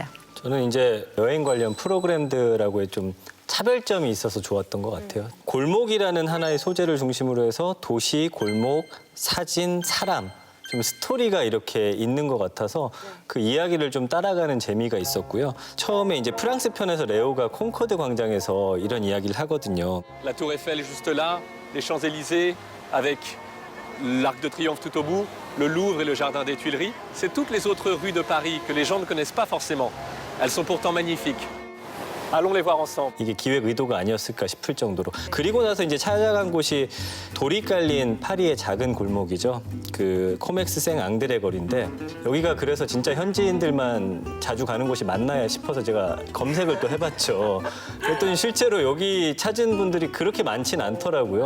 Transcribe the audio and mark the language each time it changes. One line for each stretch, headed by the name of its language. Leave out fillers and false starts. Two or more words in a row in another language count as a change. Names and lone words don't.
Korean: 저는 이제 여행 관련 프로그램들하고의 좀 차별점이 있어서 좋았던 것 같아요. 골목이라는 하나의 소재를 중심으로 해서 도시, 골목, 사진, 사람, 좀 스토리가 이렇게 있는 것 같아서 그 이야기를 좀 따라가는 재미가 있었고요. 처음에 이제 프랑스 편에서 레오가 콩코드 광장에서 이런 이야기를 하거든요.
French: La Tour Eiffel juste là, les Champs-Élysées avec l'Arc de Triomphe tout au bout, le Louvre et le Jardin des Tuileries. C'est toutes les autres rues de Paris que les gens ne connaissent pas forcément. Elles sont pourtant magnifiques. Allons les voir ensemble.
Korean: 이게 기획 의도가 아니었을까 싶을 정도로. 그리고 나서 이제 찾아간 곳이 돌이 깔린 파리의 작은 골목이죠. 그 코맥스 생 앙드레 거리인데 여기가 그래서 진짜 현지인들만 자주 가는 곳이 맞나야 싶어서 제가 검색을 또 해봤죠. 그랬더니 실제로 여기 찾은 분들이 그렇게 많진 않더라고요.